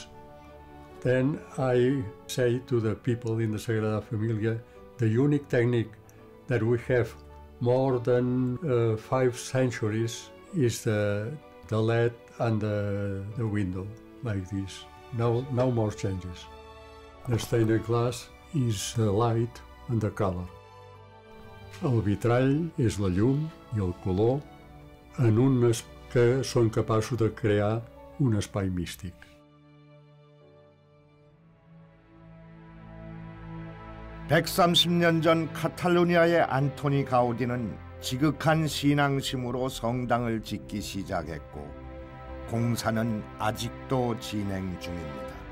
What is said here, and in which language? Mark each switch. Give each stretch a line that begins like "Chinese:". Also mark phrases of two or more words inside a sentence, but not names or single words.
English: Then I say to the people in the Sagrada Familia, the unique technique that we have more than 5 centuries is the LED and the window like this. No more changes. The stained glass is the light and the color.
Catalan: El vitrall és la llum i el color en unes que són capaços de crear un espai místic.
Korean: (130년) 전 카탈루니아의 안토니 가우디는 지극한 신앙심으로 성당을 짓기 시작했고 공사는 아직도 진행 중입니다.